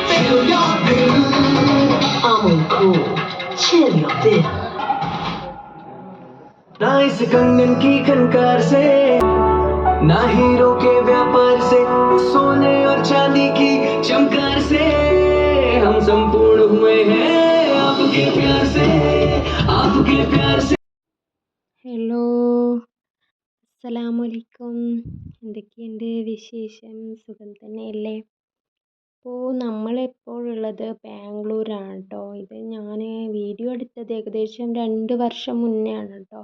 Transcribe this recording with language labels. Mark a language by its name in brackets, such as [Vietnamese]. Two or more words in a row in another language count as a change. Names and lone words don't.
[English] chill your bill. I'm cool, chill your bill. [Hindi] ना इस कंगन की खनकार से, ना हीरो के व्यापार से, सोने और चांदी की चमकार से, हम संपूर्ण हुए हैं आपके प्यार से, आपके प्यार से. [Malayalam] ഹലോ, [Arabic] السلام عليكم. [Malayalam] എന്തൊക്കെയുണ്ട് വിശേഷം? സുഖം തന്നെയല്ലേ? അപ്പോൾ നമ്മളിപ്പോൾ ഉള്ളത് ബാംഗ്ലൂരാണ് കേട്ടോ. ഇത് ഞാൻ വീഡിയോ എടുത്തത് ഏകദേശം 2 വർഷം മുന്നേ ആണ് കേട്ടോ.